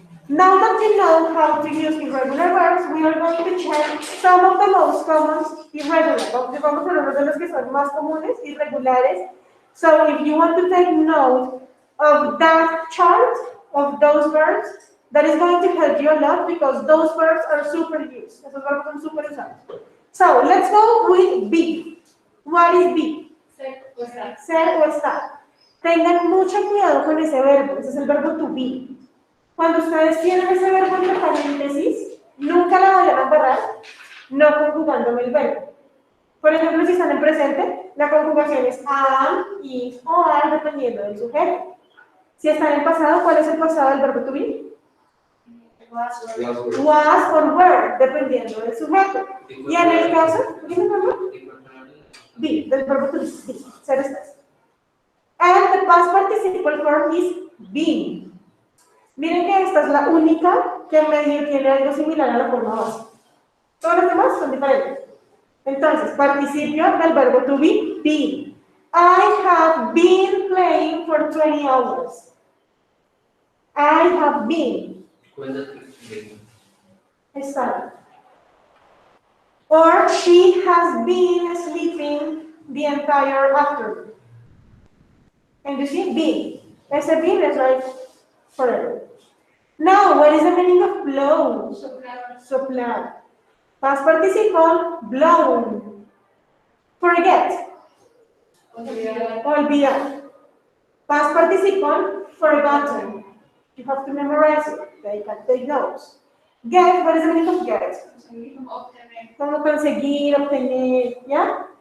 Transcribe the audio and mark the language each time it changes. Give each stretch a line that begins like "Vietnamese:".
English: Now that you know how to use irregular verbs, we are going to check some of the most common irregular.
Spanish: Vamos a hablar de los que son más comunes, irregulares.
English: So if you want to take note of that chart of those verbs, that is going to help you a lot because those verbs are super used.
Spanish: Esos verbos son super usados.
English: So let's go with be. What is be?
Spanish: Ser o estar. Ser o estar. Tengan mucho cuidado con ese verbo. Ese es el verbo to be. Cuando ustedes tienen ese verbo entre paréntesis, nunca la vayan a embarrar no conjugándome el verbo. Por ejemplo, si están en presente, la conjugación es am, is o are, dependiendo del sujeto. Si están en pasado, ¿cuál es el pasado del verbo to be?
English: Was or were,
Spanish: dependiendo del sujeto. Y en el caso, ¿qué es el verbo? Be, del verbo to be, ser estás.
English: And the past participle form is been.
Spanish: Miren que esta es la única que medio tiene algo similar a la forma base. Todos los demás son diferentes. Entonces, participio del verbo to be, been.
English: I have been playing for 20 hours. I have been.
Spanish: Estado.
English: Or she has been sleeping the entire afternoon. And you see, been. Ese been is like forever. Now, what is the meaning of blow?
Spanish: Soplar. Soplar.
English: Past participle, blown. Forget.
Spanish: Olvidar. Olvidar.
English: Past participle, forgotten. You have to memorize it. They can take notes. Get, what is the meaning of get?
Spanish: Conseguir, obtener. Como conseguir, obtener, ¿ya?